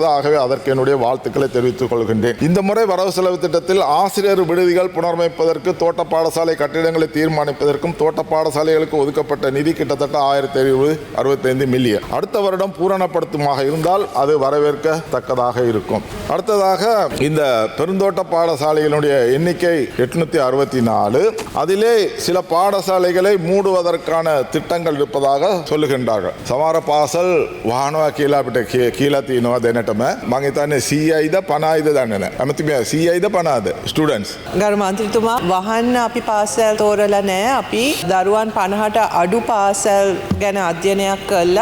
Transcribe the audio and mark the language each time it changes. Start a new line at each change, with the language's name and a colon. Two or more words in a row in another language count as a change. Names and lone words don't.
Tamil: ஆகவே அதற்கு என்னுடைய வாழ்த்துக்களை தெரிவித்துக் கொள்கின்றேன். இந்த முறை வரவு செலவு திட்டத்தில் ஆசிரியர் விடுதிகள் புனரமைப்பதற்கு தோட்ட பாடசாலை கட்டிடங்களை தீர்மானிப்பதற்கும் தோட்ட பாடசாலைகளுக்கு ஒதுக்கப்பட்ட நிதி கிட்டத்தட்ட 1765 மில்லியன். அடுத்த வருடம் பூரணப்படுத்துமாக இருந்தால் அது வரவேற்கத்தக்கதாக இருக்கும். அடுத்ததாக இந்த பெருந்தோட்ட பாடசாலைகளுடைய எண்ணிக்கை 864. அதிலே சில பாடசாலைகளை மூடுவதற்கான திட்டங்கள் இருப்பதாக சொல்லுகின்றார்கள்.
Sinhala: සමහර පාසල් වාහනවා කියලා අපිට කියලා තියෙනවා දැනටම. මම හිතන්නේ 100යිද 50යිද දන්නේ නැහැ. අමතිමියා 100යිද 50ද ස්ටුඩන්ට්ස්. ගරු මන්ත්‍රීතුමා වහන්න අපි පාසල් තෝරලා නැහැ. අපි දරුවන් 50ට අඩු පාසල් ගැන අධ්‍යයනයක් කළා.